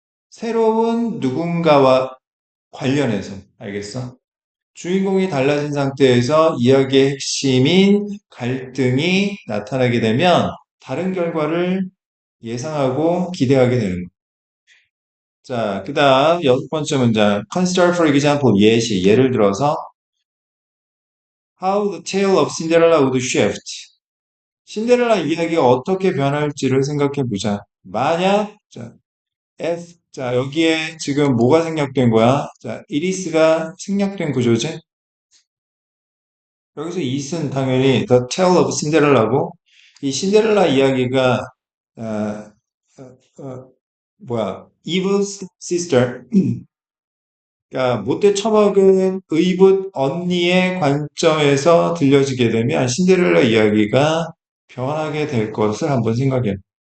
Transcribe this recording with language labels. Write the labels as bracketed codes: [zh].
[ko] 새로운 누군가와 관련해서. 알겠어? 주인공이 달라진 상태에서 이야기의 핵심인 갈등이 나타나게 되면 다른 결과를 예상하고 기대하게 되는 거예요. 자, 그 다음 여섯 번째 문장. [en] Consider for example, [ko] 예시. 예를 들어서 [en] How the tale of Cinderella would shift. [ko] 신데렐라 이야기가 어떻게 변할지를 생각해 보자. 만약, 자, F, 자, 여기에 지금 뭐가 생략된 거야? 자, 이리스가 생략된 구조지? 여기서 it은 당연히 The Tale of Cinderella고, 이 신데렐라 이야기가, 어, 뭐야, [en] Eve's sister, [ko] 그러니까 못돼 처먹은 의붓 언니의 관점에서 들려지게 되면 신데렐라 이야기가 변하게 될 것을 한번 생각해.